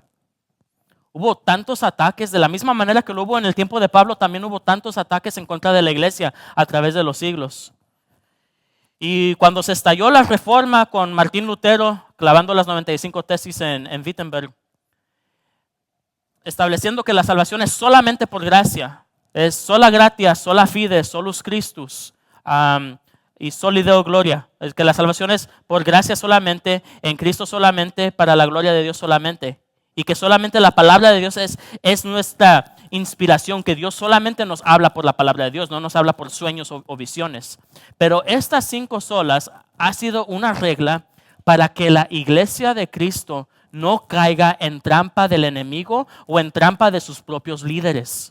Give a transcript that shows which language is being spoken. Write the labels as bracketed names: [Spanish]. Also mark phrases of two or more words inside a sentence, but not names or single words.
[Spanish] Hubo tantos ataques, de la misma manera que lo hubo en el tiempo de Pablo, también hubo tantos ataques en contra de la iglesia a través de los siglos. Y cuando se estalló la Reforma con Martín Lutero, clavando las 95 tesis en Wittenberg, estableciendo que la salvación es solamente por gracia, es [Latin] sola gratia, sola fide, solus Christus, [Spanish] y [Latin] soli Deo gloria, [Spanish] es que la salvación es por gracia solamente, en Cristo solamente, para la gloria de Dios solamente. Y que solamente la palabra de Dios es nuestra inspiración, que Dios solamente nos habla por la palabra de Dios, no nos habla por sueños o visiones. Pero estas 5 solas ha sido una regla para que la iglesia de Cristo no caiga en trampa del enemigo o en trampa de sus propios líderes.